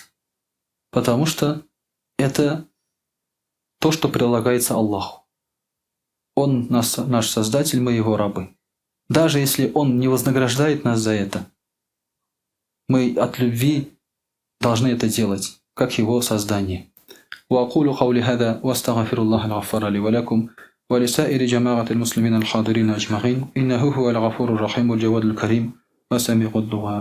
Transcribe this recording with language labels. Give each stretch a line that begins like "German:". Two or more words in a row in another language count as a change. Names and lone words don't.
Russian: Потому что это то, что прилагается Аллаху. Он наш Создатель, мы Его рабы. Даже если Он не вознаграждает нас за это, мы от любви должны это делать, как Его создание.
Arabic: وأقول قولي هذا وأستغفر الله الغفار لي ولكم ولسائر جماعة المسلمين الحاضرين أجمعين إنه هو الغفور الرحيم الجواد الكريم وسميع الدعاء.